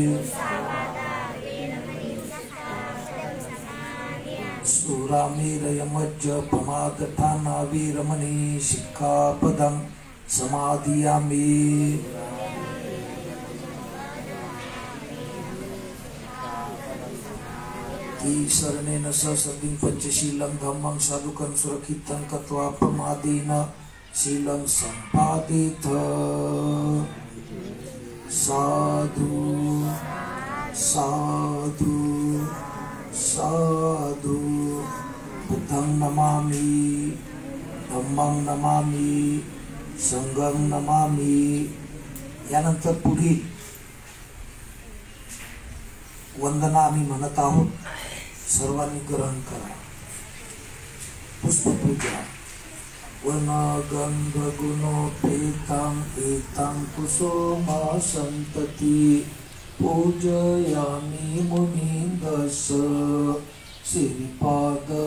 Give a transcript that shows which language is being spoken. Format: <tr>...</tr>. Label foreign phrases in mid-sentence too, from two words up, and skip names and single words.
<pi>सुरामेरयमज्ज प्रमादठाना वीरमणि शिक्षापदं समादयामि शरणेन ससदिं पंचशीलं धम्मं साधुकं सुरक्षितं कृत्वा प्रमादेन शीलं सम्पादेत साधु साधु साधु बुद्धं नमामि धम्मं नमामि संघं नमामि।</pi> <mr>यानंतर पुढील वंदना आम्ही म्हणत आहोत, सर्वांनी ग्रहण करा।</mr> <pi>पुष्पपूजा वनगंध गुणोपेतं एतं कुसुमा संतति पूजयामि मुनीन्द्रस श्रीपाद</pi>